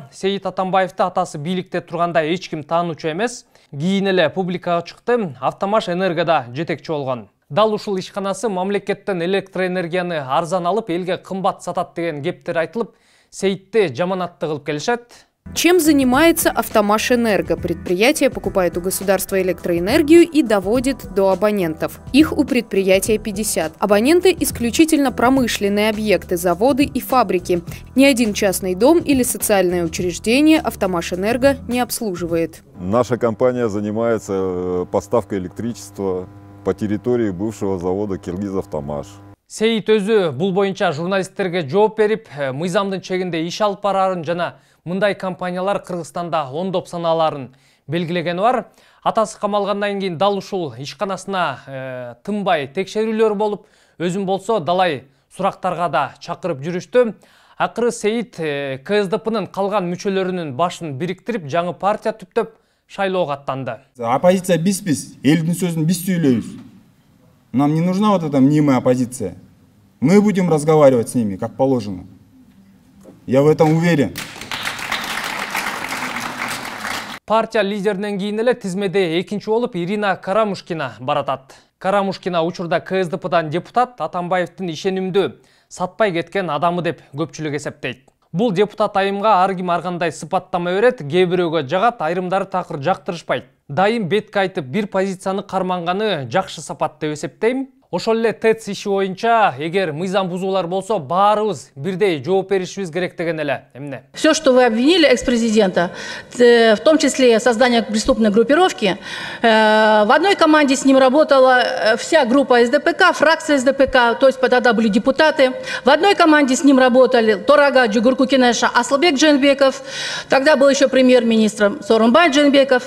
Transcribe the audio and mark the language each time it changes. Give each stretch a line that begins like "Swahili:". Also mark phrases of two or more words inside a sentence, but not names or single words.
Kyrgyz: Сейит Атамбаевди атасы бийликте турганда эч ким таануучу эмес. Кийин эле публикага чыкты, Автомаш Энергода жетекчи болгон. Дал ушул ишканасы мамлекеттен электроэнергияны арзан алып, элге кымбат сатат деген кептер айтылып, Сейитти жаманатты кылып келишет.
Russian: Чем занимается Автомаш Энерго? Предприятие покупает у государства электроэнергию и доводит до абонентов. Их у предприятия 50. Абоненты – исключительно промышленные объекты, заводы и фабрики. Ни один частный дом или социальное учреждение Автомаш Энерго не обслуживает. Наша компания занимается поставкой электричества по территории бывшего завода Киргизавтомаш.
Kyrgyz: Сейит өзү бул боюнча журналисттерге жооп берип, мыйзамдын чегинде иш алып барарын жана мындай компаниялар Кыргызстанда ондоп саналарын белгилегени бар. Атасы камалгандан кийин дал ушул ишканасына тынбай текшерүүлөр болуп, өзүн болсо далай сурактарга да чакырып жүрүштү. Акыры Сейит КСДПнын калган мүчөлөрүнүн башын бириктирип, жаңы партия түптөп шайлоого аттанды. Оппозиция биз, элдин сөзүн биз сүйлөйбүз.
Russian: Нам не нужна вот эта мнимая оппозиция. Мы будем разговаривать с ними, как положено. Я в этом уверен.
Kyrgyz: Партия лидеринен кийин эле тизмеде экинчи болуп Ирина Карамушкина баратат. Карамушкина учурда КСДПдан депутат, Атамбаевдин ишенимдүү сатпай кеткен адамы деп көпчүлүк эсептейт. Бул депутат айымга ар ким ар кандай сыпаттама берет, кээ бирөөгө жагат, айрымдары такыр жактырышпайт. Дайым бетке айтып бир позицияны карманганы жакшы сапат деп эсептейм. Ошол эле ТЭЦ иши боюнча эгер мыйзам бузуулар болсо баарыбыз бирдей жооп беришибиз керек деген эле. Эмне?
Russian: Все, что вы обвинили экс-президента, в том числе создание преступной группировки, в одной команде с ним работала вся группа СДПК, фракция СДПК, то есть тогда были депутаты. В одной команде с ним работали Торага Джугуркукинеша, Аслбек Дженбеков, тогда был еще премьер-министром Сооронбай Дженбеков.